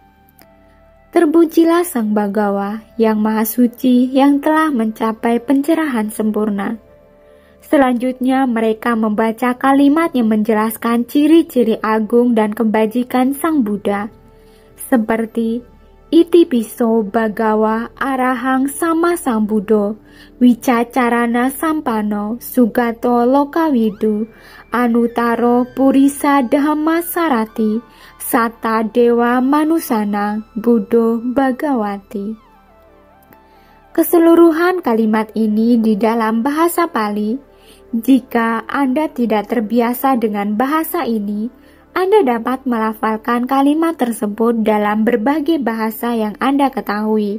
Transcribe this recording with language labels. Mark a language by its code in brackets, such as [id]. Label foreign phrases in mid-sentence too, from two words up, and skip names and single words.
[id] Terpujilah Sang Bhagawa yang Maha Suci yang telah mencapai pencerahan sempurna. Selanjutnya mereka membaca kalimat yang menjelaskan ciri-ciri agung dan kebajikan Sang Buddha, seperti [pi] Iti piso bagawa arahang sama sang Buddha, wicacarana sampano, sugato lokawidu, anutaro purisa dhamma sarati, sata dewa manusana, Buddha Bagawati. [id] Keseluruhan kalimat ini di dalam bahasa Pali. Jika Anda tidak terbiasa dengan bahasa ini, Anda dapat melafalkan kalimat tersebut dalam berbagai bahasa yang Anda ketahui.